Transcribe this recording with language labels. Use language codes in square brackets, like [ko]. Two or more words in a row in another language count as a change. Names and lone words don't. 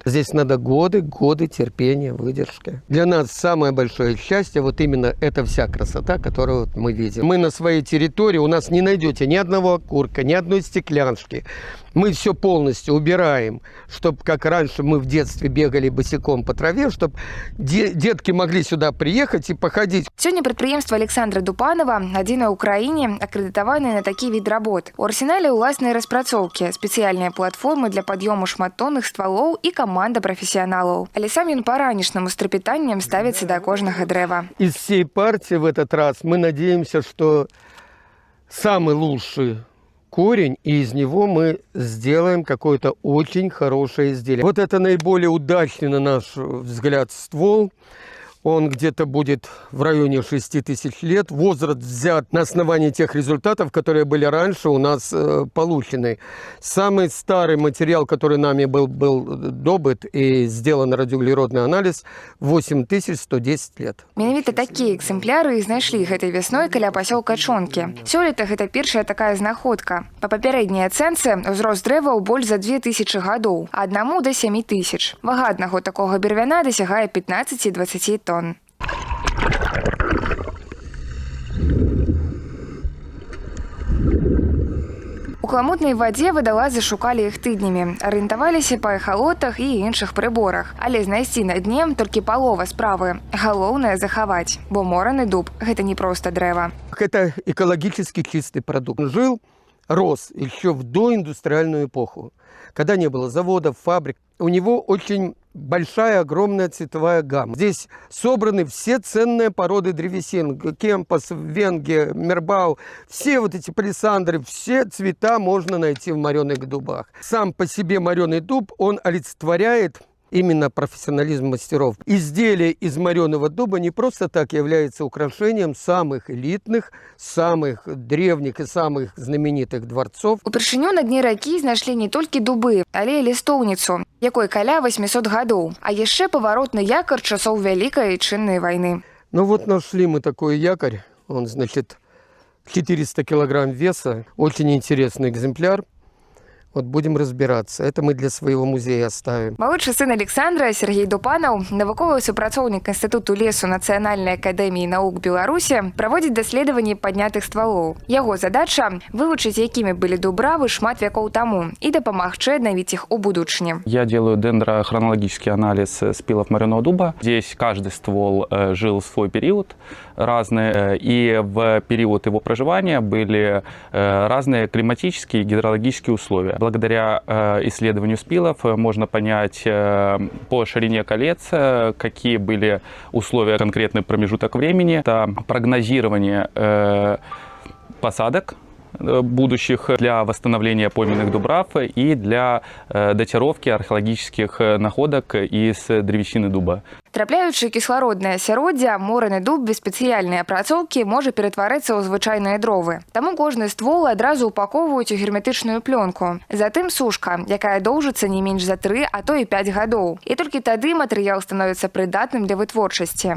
[ru] Здесь надо годы терпения, выдержки. Для нас самое большое счастье, вот именно эта вся красота, которую вот мы видим. Мы на своей территории, у нас не найдете ни одного окурка, ни одной стекляншки. Мы все полностью убираем, чтобы, как раньше мы в детстве бегали босиком по траве, чтобы детки могли сюда приехать и походить. [be] Сёння прадпрыемства Александра Дупанова адзінае ў краіне, акрэдытаванае на такі від работ. У арсенале ўласныя распрацоўкі, спецыяльныя платформы для пад'ёму шматтонных ствалоў і каманда прафесіяналаў. Але сам ён па-ранішнаму з трапятаннем ставіцца да кожнага дрэва. [ru] Из всей партии в этот раз мы надеемся, что самый лучший корень, и из него мы сделаем какое-то очень хорошее изделие. Вот это наиболее удачный, на наш взгляд, ствол. Он где-то будет в районе 6000 лет. Возраст взят на основании тех результатов, которые были раньше у нас получены. Самый старый материал, который нами был добыт и сделан радиоуглеродный анализ, 8110 лет. [be] Менавіта такія экземпляры і знайшлі гэтай вясной каля пасёлка Чонкі. Сёлета гэта першая такая знаходка. Па папярэдняй ацэнцы ўзрост дрэваў больш за 2000 гадоў, а аднаму да 7000. Вага аднаго такога бервяна дасягае 15-20 тонн. У каламутнай вадзе вадалазы шукалі іх тыднямі, арыентаваліся па эхалотах і іншых прыборах. Але знайсці на дне толькі палова справы. Галоўнае захаваць, бо мораны дуб – гэта не проста дрэва. [ru] Это экологически чистый продукт. Жил, рос еще в доиндустриальную эпоху, когда не было заводов, фабрик. У него очень большая, огромная цветовая гамма. Здесь собраны все ценные породы древесин. Кемпас, Венге, Мербау. Все вот эти палисандры, все цвета можно найти в мореных дубах. Сам по себе мореный дуб, он олицетворяет именно профессионализм мастеров. Изделие из мореного дуба не просто так является украшением самых элитных, самых древних и самых знаменитых дворцов. [be] Упершыню на дне ракі знайшлі не толькі дубы, але і лістоўніцу, якой каля 800 гадоў, а яшчэ паваротны якар часоў Вялікай Ітчыннай вайны. [ru] Ну вот нашли мы такой якорь, он, значит, 400 килограмм веса, очень интересный экземпляр. Вот будем разбираться. Это мы для своего музея оставим. [be] Малодшы сын Александра, Сергей Дупанов, навуковы супрацоўнік Інстытуту лесу Нацыянальнай акадэміі навук Беларусі, праводзіць даследаванні паднятых ствалоў. Яго задача – вывучыць, якімі былі дубравы шмат вякоў таму и дапамагчы аднавіць іх у будучыні. [ru] Я делаю дендрохронологический анализ спилов мореного дуба. Здесь каждый ствол жил свой период разный, и в период его проживания были разные климатические и гидрологические условия. Благодаря исследованию спилов можно понять по ширине колец, какие были условия, конкретный промежуток времени. Это прогнозирование посадок будущих для восстановления пойменных дубрав и для датировки археологических находок из древесины дуба. [be] Трапляючы кіслароднае асяроддзе, мораны дуб без спецыяльнай апрацоўкі можа ператварыцца ў звычайныя дровы. Таму кожны ствол адразу упаковваюць у герметычную плёнку. Затым сушка, якая доўжыцца не менш за 3, а то і 5 гадоў. І толькі тады матэрыял становіцца прыдатным для вытворчасці.